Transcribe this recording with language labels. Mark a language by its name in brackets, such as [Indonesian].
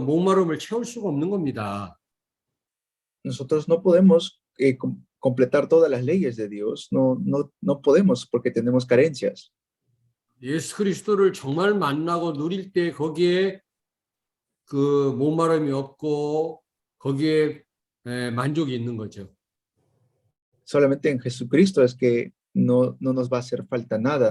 [Korean] 목마름을 채울 수가 없는 겁니다. [Spanish] Nosotros no podemos completar todas las leyes de Dios. No podemos porque tenemos carencias. [Korean] 예수 그리스도를 정말 만나고 누릴 때 거기에 그 목마름이 없고 거기에 만족이 있는 거죠. [Spanish] Solamente en Jesucristo es que no nos va a hacer falta nada.